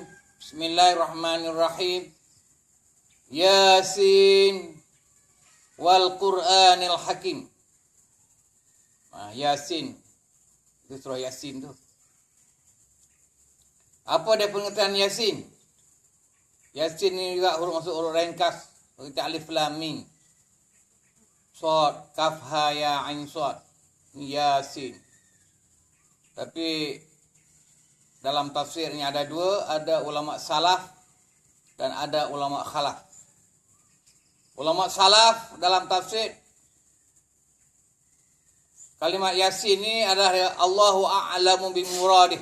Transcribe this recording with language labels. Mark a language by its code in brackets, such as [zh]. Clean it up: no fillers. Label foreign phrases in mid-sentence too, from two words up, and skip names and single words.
[ar] بسم الله الرحمن الرحيم. يس والقرآن الحكيم. [ms] Yasin. Itu surah Yasin tu. Apa dia pengertian Yasin? Yasin ni juga huruf masuk huruf ringkas. Seperti alif lam mim. Shad, kaf, ha, ya, ain, shad. Yasin. Tapi dalam tafsirnya ada dua. Ada ulama salaf dan ada ulama khalaf. Ulama salaf dalam tafsir kalimat Yasin ini adalah [ar] الله أعلم بمراده.